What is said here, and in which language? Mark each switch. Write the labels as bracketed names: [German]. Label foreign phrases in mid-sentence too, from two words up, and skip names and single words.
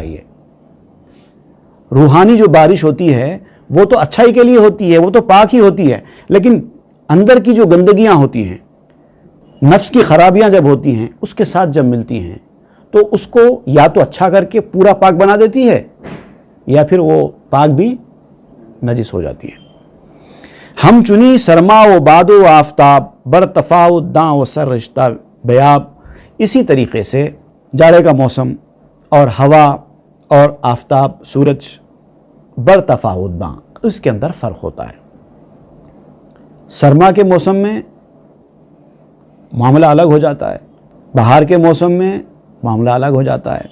[Urdu] یہ روحانی جو بارش ہوتی ہے وہ تو اچھائی کے لیے ہوتی ہے، وہ تو پاک ہی ہوتی ہے، لیکن اندر کی جو گندگیاں ہوتی ہیں، نفس کی خرابیاں جب ہوتی ہیں، اس کے ساتھ جب ملتی ہیں تو اس کو یا تو اچھا کر کے پورا پاک بنا دیتی ہے یا پھر وہ پاک بھی نجس ہو جاتی ہے۔ [Persian] ہم چنی سرما و باد و آفتاب، برتفا و داں و سر رشتہ بیاب، [Urdu] اسی طریقے سے جاڑے کا موسم اور ہوا اور آفتاب، سورج، [Persian] برتفاوت داں، [Urdu] اس کے اندر فرق ہوتا ہے۔ سرما کے موسم میں معاملہ الگ ہو جاتا ہے، بہار کے موسم میں معاملہ الگ ہو جاتا ہے۔